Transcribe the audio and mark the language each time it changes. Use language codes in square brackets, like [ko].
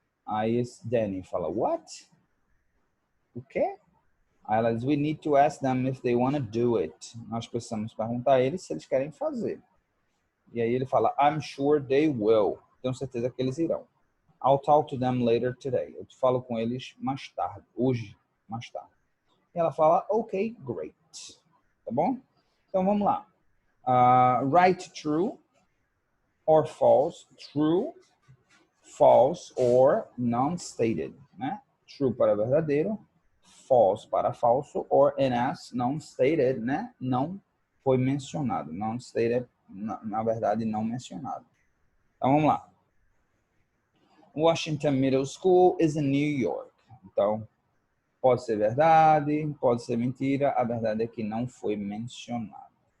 [pt] Aí Danny fala, what? O quê? Aí ela diz, [en] we need to ask them if they want to do it. [pt] Nós precisamos perguntar a eles se eles querem fazer. E aí ele fala, [en] I'm sure they will. [pt] Tenho certeza que eles irão. [en] I'll talk to them later today. [pt] Eu te falo com eles mais tarde, hoje, mais tarde. E ela fala, [en] okay, great. [pt] Tá bom? Então vamos lá. [en] Write true or false. True, false or non-stated, né? [pt] True para verdadeiro, false para falso, or NS, non-stated, né? Não foi mencionado. Non-stated, na verdade, não mencionado. Então vamos lá. [en] Washington Middle School is in New York. [pt] Então, pode ser verdade, pode ser mentira. A verdade é que não foi mencionado.